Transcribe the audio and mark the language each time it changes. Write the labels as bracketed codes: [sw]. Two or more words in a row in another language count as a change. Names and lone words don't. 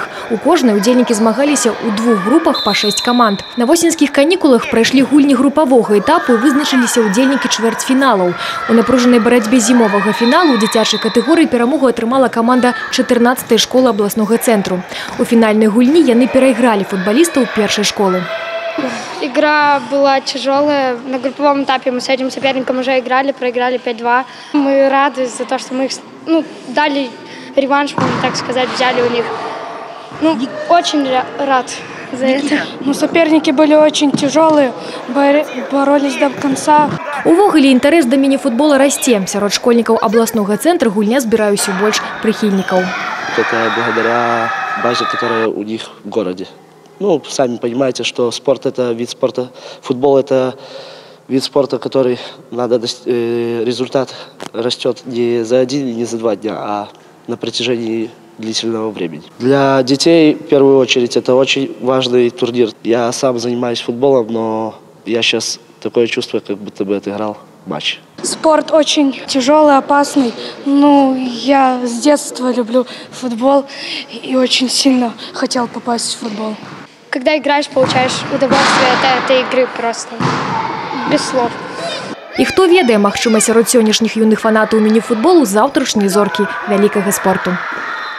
[be] У кожнай удзельнікі змагаліся ў двух групах па 6 каманд. На восеньскіх канікулах прайшлі гульні групавога этапу і вызначыліся удзельнікі чвэрцьфіналаў. У напружанай барацьбе зімовага фіналу ў дзіцячай катэгорыі перамогу атрымала каманда 14-й школы [ru] областного центру. У финальной [be] гульни яны [ru] переиграли футболистов первой школы. Игра была тяжелая. На групповом этапе мы с этим соперником уже играли, проиграли 5-2. Мы рады за то, что мы их дали реванш, можно так сказать, взяли у них. Очень рад за это. Соперники были очень тяжелые, боролись до конца. [be] Увогуле інтарэс да мініфутбола расце. Сярод школьнікаў [ru] областного центра [be] гульня збірае ўсё больш прыхільнікаў. [ru] Это благодаря базе, которая у них в городе. Сами понимаете, что спорт – это вид спорта. Футбол – это вид спорта, который результат растет не за один и не за 2 дня, а на протяжении длительного времени. Для детей, в первую очередь, это очень важный турнир. Я сам занимаюсь футболом, но я сейчас такое чувство, как будто бы отыграл матч. Спорт очень тяжелый, опасный. Я с детства люблю футбол и очень сильно хотел попасть в футбол. Когда играешь, получаешь удовольствие от этой игры просто. Без слов. [be] І хто ведае, магчыма, сярод сённяшніх юных фанатаў мініфутболу заўтрашняй зоркі вялікага спорту.